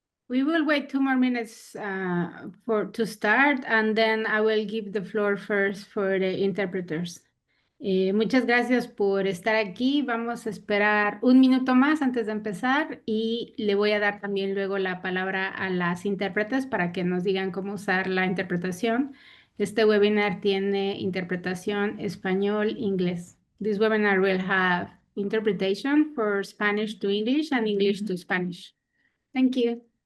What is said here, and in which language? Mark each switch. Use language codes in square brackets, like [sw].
[en] We will wait 2 more minutes to start, and then I will give the floor first for the interpreters. [es] Muchas gracias por estar aquí. Vamos a esperar 1 minuto más antes de empezar y le voy a dar también luego la palabra a las intérpretes para que nos digan cómo usar la interpretación. Este webinar tiene interpretación español-inglés. [en] This webinar will have interpretation for Spanish to English and English to Spanish. Thank you.